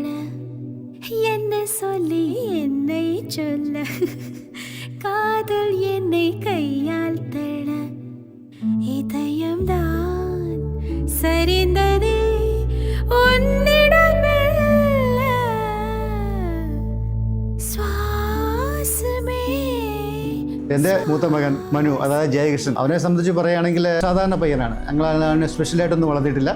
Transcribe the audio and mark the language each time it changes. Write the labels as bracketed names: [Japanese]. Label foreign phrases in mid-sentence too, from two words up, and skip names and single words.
[Tamil] என்ன சொல்லி என்னை சொல்ல, காதல் என்னை கையால் தள்ள. இதயம்தான் சரிந்ததே உன்னிடம் மெல்ல. சுவாசமே. [Malayalam] എൻ്റെ മൂത്ത മകൻ മനു, അതായത് ജയകൃഷ്ണൻ, അവനെ സംബന്ധിച്ച് പറയുകയാണെങ്കിൽ സാധാരണ പയ്യനാണ്. ഞങ്ങൾ അവനെ സ്പെഷ്യലായിട്ടൊന്നും വളർത്തിയിട്ടില്ല.